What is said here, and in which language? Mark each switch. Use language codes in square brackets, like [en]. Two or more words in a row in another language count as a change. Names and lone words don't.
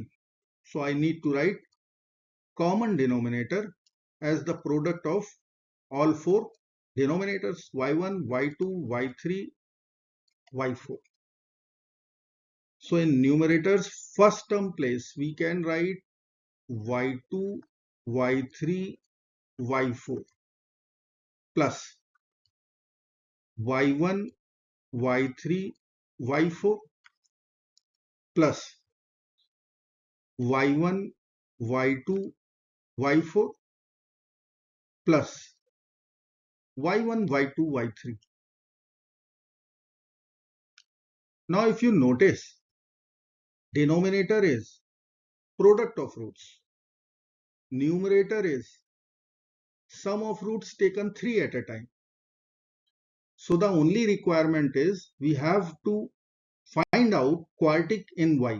[en] So I need to write common denominator as the product of all four denominators y1, y2, y3, y4. So in numerators first term place we can write y2, y3, y4 plus y1, y3, y4 plus y1, y2, y4 plus y1, y2, y3. Now if you notice, denominator is product of roots, numerator is sum of roots taken 3 at a time. So the only requirement is we have to find out quartic in y.